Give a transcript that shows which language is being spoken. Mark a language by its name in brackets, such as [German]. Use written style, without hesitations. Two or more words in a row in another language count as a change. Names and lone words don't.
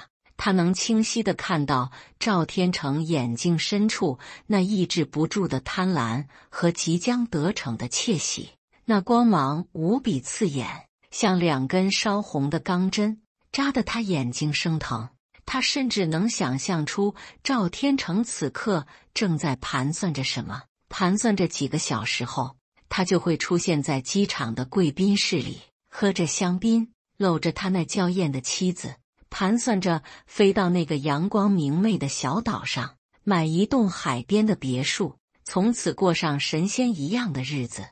[Chinese] 他能清晰地看到趙天成眼睛深處那抑制不住的貪婪和即將得逞的竊喜，那光芒無比刺眼，像2根燒紅的鋼針，扎得他眼睛生疼。他甚至能想象出趙天成此刻正在盤算着什麼，盤算着幾個小時後，他就會出現在機場的貴賓室裡，喝着香檳，摟着他那嬌豔的妻子，盤算着飛到那個陽光明媚的小島上，買一棟海邊的別墅，從此過上神仙一樣的日子。